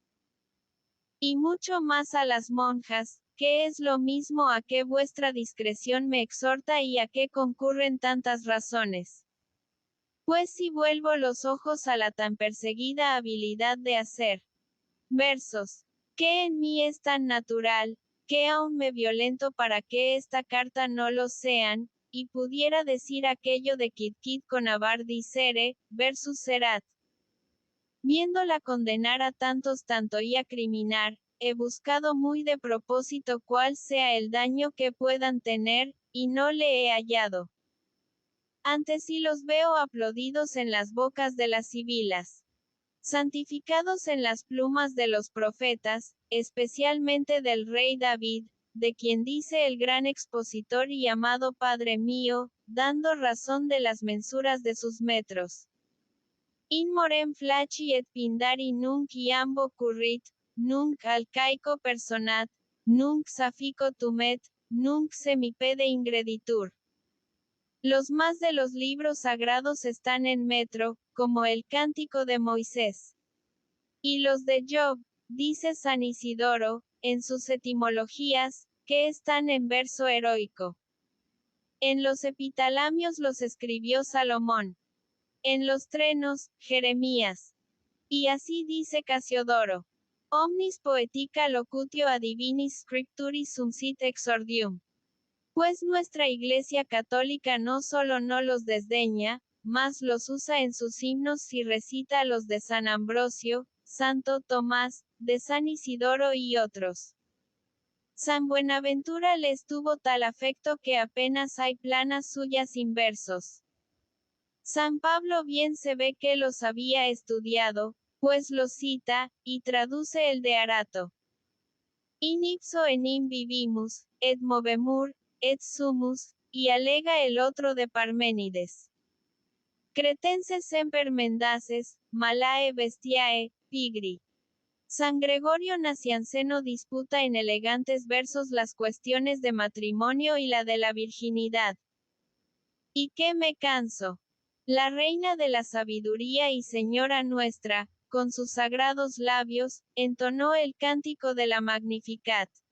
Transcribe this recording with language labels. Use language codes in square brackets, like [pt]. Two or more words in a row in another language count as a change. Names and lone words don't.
[es] Y mucho más a las monjas, que es lo mismo a que vuestra discreción me exhorta y a que concurren tantas razones. Pues si vuelvo los ojos a la tan perseguida habilidad de hacer versos, que en mí es tan natural, que aún me violento para que esta carta no lo sean, y pudiera decir aquello de [la] quid quid con avar dicere, versus erat. [es] Viéndola condenar a tantos tanto y acriminar, he buscado muy de propósito cuál sea el daño que puedan tener, y no le he hallado. Antes sí los veo aplaudidos en las bocas de las sibilas, santificados en las plumas de los profetas, especialmente del rey David, de quien dice el gran expositor y amado Padre mío, dando razón de las mensuras de sus metros. [la] In morem flaci et pindari nunc iambo currit, nunc alcaico personat, nunc safico tumet, nunc semipede ingreditur. [es] Los más de los libros sagrados están en metro, como el Cántico de Moisés. Y los de Job, dice San Isidoro, en sus etimologías, que están en verso heroico. En los epitalamios los escribió Salomón. En los trenos, Jeremías. Y así dice Casiodoro. [la] Omnis poetica locutio a divinis scripturis sum sit exordium. [es] Pues nuestra Iglesia Católica no solo no los desdeña, mas los usa en sus himnos y recita los de San Ambrosio, Santo Tomás, de San Isidoro y otros. San Buenaventura les tuvo tal afecto que apenas hay planas suyas sin versos. San Pablo bien se ve que los había estudiado, pues los cita, y traduce el de Arato. [la] In ipso enim vivimus, et movemur, et sumus, [es] y alega el otro de Parménides. [la] Cretenses semper mendaces, malae bestiae, pigri. [es] San Gregorio Nacianceno disputa en elegantes versos las cuestiones de matrimonio y la de la virginidad. ¿Y qué me canso? La reina de la sabiduría y señora nuestra, con sus sagrados labios, entonó el cántico de la Magnificat.